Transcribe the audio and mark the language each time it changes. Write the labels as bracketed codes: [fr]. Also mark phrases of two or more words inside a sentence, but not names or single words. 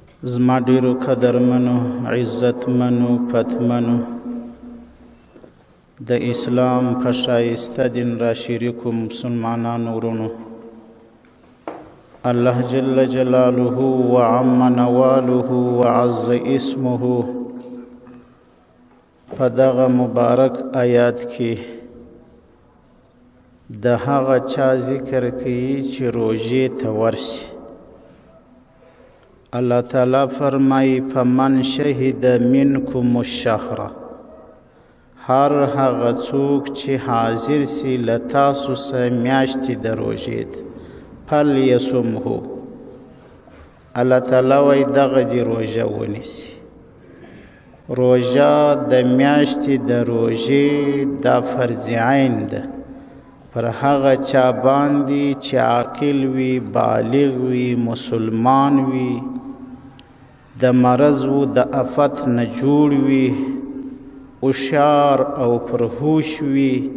[ps] زما ډیرو قدرمنو عزتمنو پتمنو د اسلام په ښایسته دین را شریکو مسلمانانو ورونو، الله [ar] جل جلاله وعم نواله وعز اسمه [ps] په دغه مبارک آیات کې د هغه چا ذکر کوي چې روژې ته ورشي. الله تعالی فرمایي [ar] فمن شهد منکم الشهر، [ps] هر هغه څوک چې حاضر سي له تاسو سره میاشتې د روژې فلیصمه، الله تعالی وایي دغه دې روژه ونیسي. روژه د میاشتې د روژې دا فرض عین ده پر هغه چا باندې چې عاقل وي، بالغ وي، مسلمان وي، د مرض و د افت نه جوړ وي، هوښیار او پرهوش وي،